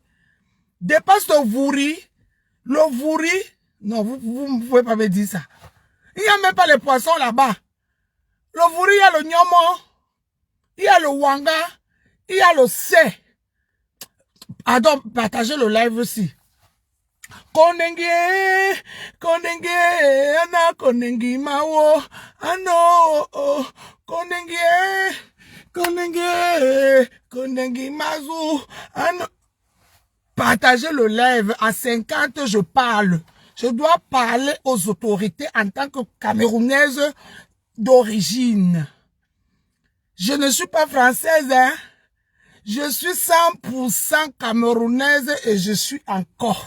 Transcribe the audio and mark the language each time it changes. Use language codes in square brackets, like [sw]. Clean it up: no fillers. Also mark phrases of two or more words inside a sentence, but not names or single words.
[fr] Dépasse le Vouri. Le Vouri. Non, vous ne pouvez pas me dire ça. Il n'y a même pas les poissons là-bas. Le Vouri, il y a le Nyomo, il y a le Wanga, il y a le C. Pardon, partagez le live aussi. Kondengi mawo ano kondengi mazu ano. Partagez le live à 50, je parle. Je dois parler aux autorités en tant que Camerounaise d'origine. Je ne suis pas française, hein. Je suis 100% camerounaise et je suis encore.